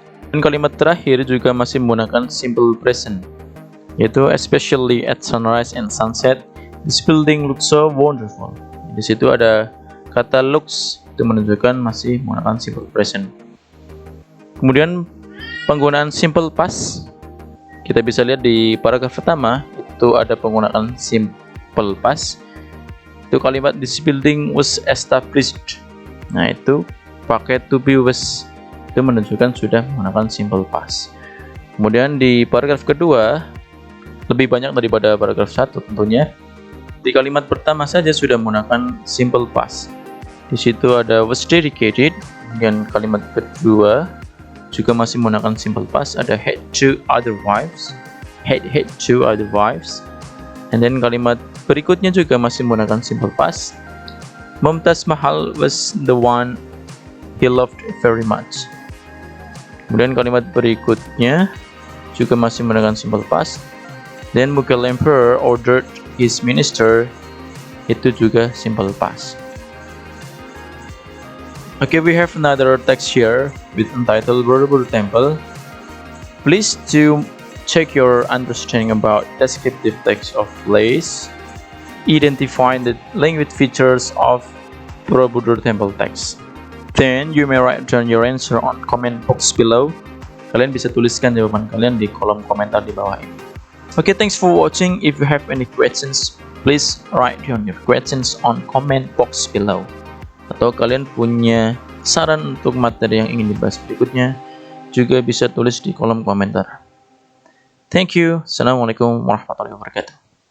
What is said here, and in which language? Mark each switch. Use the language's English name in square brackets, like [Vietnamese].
[Indonesian] Dan kalimat terakhir juga masih menggunakan simple present, yaitu [English] especially at sunrise and sunset, this building looks so wonderful. [Indonesian] Di situ ada kata looks, itu menunjukkan masih menggunakan simple present. Kemudian penggunaan simple past, kita bisa lihat di paragraf pertama itu ada penggunaan simple past. Itu kalimat [English] this building was established. [Indonesian] Nah, itu pakai to be was, itu menunjukkan sudah menggunakan simple past. Kemudian di paragraf kedua lebih banyak daripada paragraf 1 tentunya. Di kalimat pertama saja sudah menggunakan simple past. Di situ ada was dedicated, dan kalimat kedua juga masih menggunakan simple past, ada [English] had two other wives, [Indonesian] had two other wives. And then kalimat berikutnya juga masih menggunakan simple past. [English] Mumtaz Mahal was the one he loved very much. [Indonesian] Kemudian kalimat berikutnya juga masih menggunakan simple past. [English] Then Mughal Emperor ordered his minister, [Indonesian] itu juga [English] simple past. Okay, we have another text here with entitled Borobudur Temple. Please do check your understanding about descriptive text of place. Identify the language features of Borobudur Temple text. Then you may write down your answer on comment box below. [Indonesian] Kalian bisa tuliskan jawaban kalian di kolom komentar di bawah ini. [English] Okay, thanks for watching. If you have any questions, please write down your questions on comment box below. [Indonesian] Atau kalian punya saran untuk materi yang ingin dibahas berikutnya, juga bisa tulis di kolom komentar. [English] Thank you. [Indonesian] Assalamualaikum warahmatullahi wabarakatuh.